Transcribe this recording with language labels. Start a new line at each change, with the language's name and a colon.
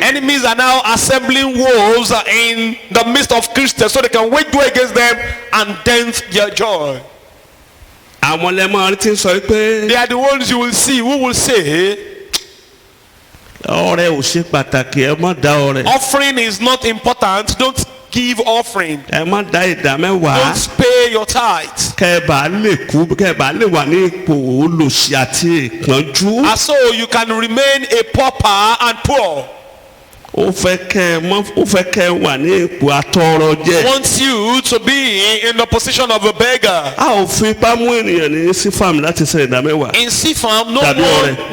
English: enemies are now assembling wolves in the midst of Christians so they can wage war against them and dent their joy.
Yoruba: àwọn lẹ́mọ̀ ti ń sọ pé
English: They are the ones you will see who will say,
Yoruba: ọrẹ ò ṣe pàtàkì ẹ má dá ọrẹ.
English: offering is not important, don't give offering,
Yoruba: ẹ má dá ìdá mẹ́wàá.
English: don't pay your tithe.
Yoruba: kẹ́ ẹ bá lè kú kẹ́ ẹ bá lè wà ní ipò olòṣì àti ìpọ́njú.
English: And so you can remain a pauper and poor.
Yoruba: ó fẹ́ kẹ́ ẹ wà ní ipò atọrọ jẹ.
English: Wants you to be in the position of a beggar.
Yoruba: a ò fi ipá mú ènìyàn ní sífàm láti san ìdá mẹ́wàá.
English: In CFAM,
Yoruba: Tàbí ọrẹ.